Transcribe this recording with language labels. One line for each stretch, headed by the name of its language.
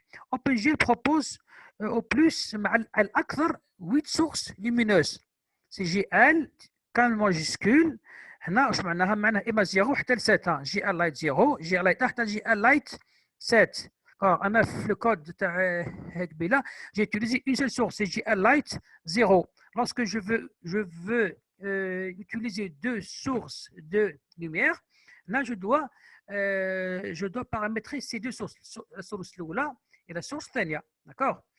French: OpenGL propose au plus
Arabic: الأكثر
French: 8 sources lumineuses. C'est GL
Arabic: كان
French: majuscule.
Arabic: هنا واش معناها؟ معناها اما 0 حتى ل 7. جي ال لايت 0، جي ال لايت حتى جي ال لايت 7. انا في الكود تاع قبيله
French: j'ai utilisé une seule source, c'est GL Light 0. Lorsque je veux utiliser deux sources de lumière, là je dois paramétrer ces deux sources, la source là et la source
Arabic: الثانيه.
French: D'accord?